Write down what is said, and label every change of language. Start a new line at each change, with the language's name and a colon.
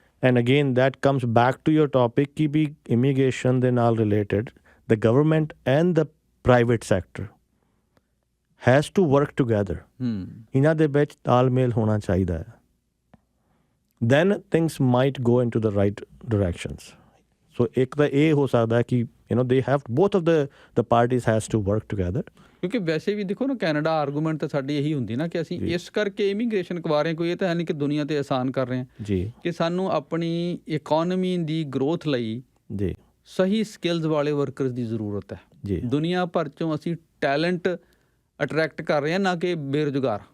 English: and again that comes back to your topic
Punjabi: ਕਿ ਵੀ immigration ਦੇ ਨਾਲ
English: Related the government and the private sector has to work together.
Punjabi: ਇਹਨਾਂ ਦੇ ਵਿੱਚ ਤਾਲਮੇਲ ਹੋਣਾ ਚਾਹੀਦਾ ਹੈ.
English: Then things might go into the right directions.
Punjabi: ਸੋ ਇੱਕ ਤਾਂ ਇਹ ਹੋ ਸਕਦਾ ਹੈ ਕਿ
English: they have both of the parties has to work together.
Punjabi: ਕਿਉਂਕਿ ਵੈਸੇ ਵੀ ਦੇਖੋ ਨਾ, ਕੈਨੇਡਾ ਆਰਗੂਮੈਂਟ ਤਾਂ ਸਾਡੀ ਇਹੀ ਹੁੰਦੀ ਨਾ ਕਿ ਅਸੀਂ ਇਸ ਕਰਕੇ ਇਮੀਗ੍ਰੇਸ਼ਨ ਕਰਵਾ ਰਹੇ ਹਾਂ, ਕੋਈ ਇਹ ਤਾਂ ਹੈ ਨਹੀਂ ਕਿ ਦੁਨੀਆ ਤੇ ਆਸਾਨ ਕਰ ਰਹੇ ਹਾਂ ਜੀ, ਕਿ ਸਾਨੂੰ ਆਪਣੀ ਇਕੋਨਮੀ ਦੀ ਗਰੋਥ ਲਈ ਜੀ, ਸਹੀ ਸਕਿੱਲਸ ਵਾਲੇ ਵਰਕਰਸ ਦੀ ਜ਼ਰੂਰਤ ਹੈ ਜੀ, ਦੁਨੀਆ ਭਰ ਚੋਂ ਅਸੀਂ ਟੈਲੈਂਟ ਅਟਰੈਕਟ ਕਰ ਰਹੇ ਹਾਂ, ਨਾ ਕਿ ਬੇਰੁਜ਼ਗਾਰ।